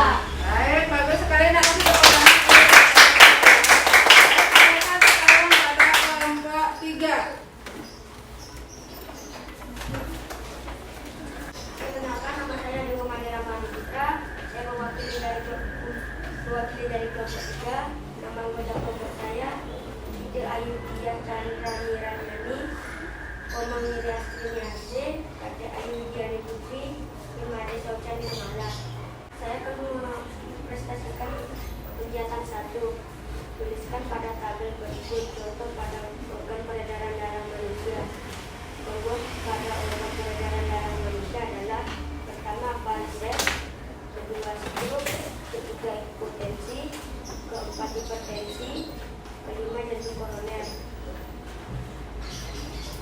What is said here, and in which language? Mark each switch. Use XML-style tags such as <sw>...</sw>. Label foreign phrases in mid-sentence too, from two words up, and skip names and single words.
<id>Baik, bagus sekali Nak, kasih tepuk tangan. Sekarang pada kelompok 3. Perkenalkan, nama saya Dewa Mandira Putra. Saya mewakili dari kelompok 3. Nama anggota kelompok saya Ide Ayu Diah Chandra Niranyani, Omong Niriastri Niase, Kakek Ayu Diani Putri, Imade Socha Nirmala. Saya akan mempresentasikan kegiatan 1. Tuliskan pada tabel berikut contoh pada organ peredaran darah manusia. Bahwa pada organ peredaran darah manusia adalah pertama varises, kedua stroke, ketiga hipotensi, keempat hipertensi, kelima jantung koroner.</id>